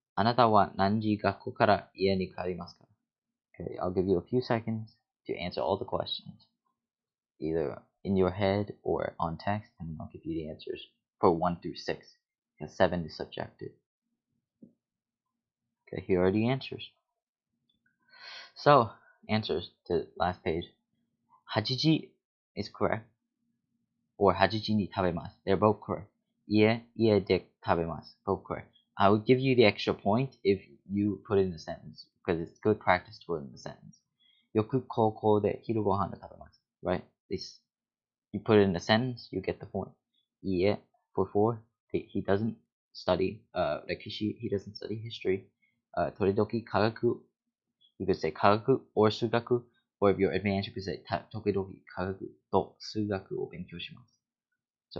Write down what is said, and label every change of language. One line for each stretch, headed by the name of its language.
Japanese: あなたは何時学校から家に帰りますか？
English: Okay, I'll give you a few seconds to answer all the questions, either in your head or on text, and I'll give you the answers for 1 through 6, because 7 is subjective. Okay, here are the answers. So, answers to last page. 8時 is correct, or
Japanese: 8時に食べます.
English: They're both correct.
Japanese: 家で食べます.
English: Both correct. I would give you the extra point if you put it in a sentence, because it's good practice to put it in a sentence.
Japanese: よく高校で昼ごはんを食べます.
English: Right? This, you put it in a sentence, you get the point. 家 for 4, he doesn't study 歴史, he doesn't study history.
Japanese: 時々科学,
English: you could say 科学 or 数学, or if you're advanced, you could say
Japanese: 時々科学と数学を勉強します.